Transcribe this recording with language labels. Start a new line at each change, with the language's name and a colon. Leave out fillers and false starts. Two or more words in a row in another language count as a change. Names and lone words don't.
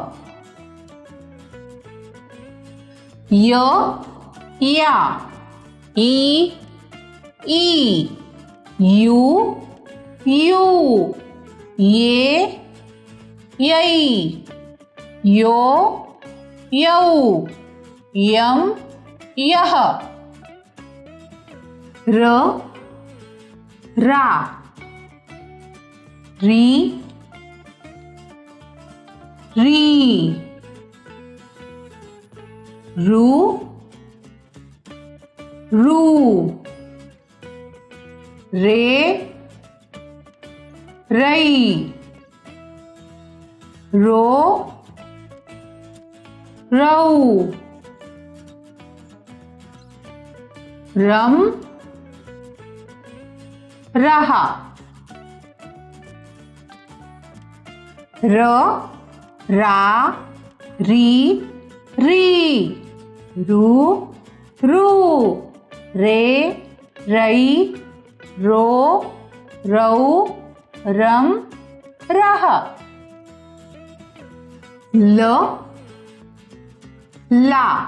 Hindi: य या ई ई यू यू ये यई यो यौ यम यह र रा री री रू रू रे रई रो रऊ रम रहा र रा री री रू रू रे रई रो रऊ रम रह ल ला